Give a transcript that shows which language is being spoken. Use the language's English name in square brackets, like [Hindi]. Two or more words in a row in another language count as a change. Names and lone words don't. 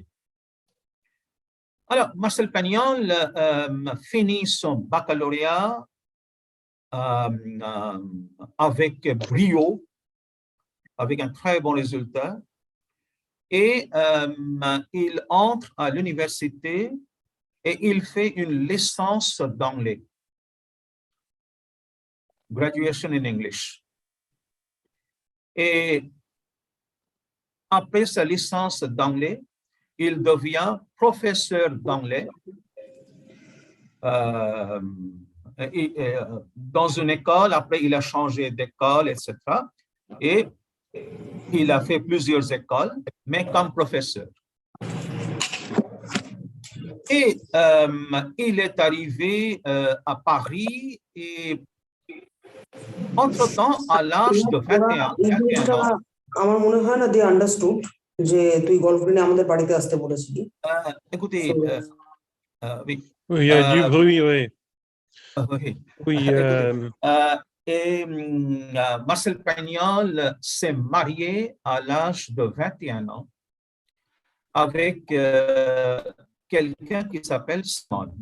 [French] Alors, Marcel Pagnol finit son baccalauréat avec brio, avec un très bon résultat, et il entre à l'université et il fait une licence d'anglais. [English] Graduation in English. [French] Et après sa licence d'anglais, il devient professeur d'anglais dans une école, après il a changé d'école, etc. Et il a fait plusieurs écoles, mais comme professeur. Et il est arrivé à Paris et entre-temps, à l'âge de 21 ans, [Bangla] আমার মনে হয় না [English] they understood [Bangla] যে তুই গার্লফ্রেন্ডে আমাদের বাড়িতে আসতে বলেছিলি [French] écoutez, oui, Oui, il y a du bruit, oui. oui. Oui, Et Marcel Pagnol s'est marié à l'âge de 21 ans avec quelqu'un qui s'appelle Simone.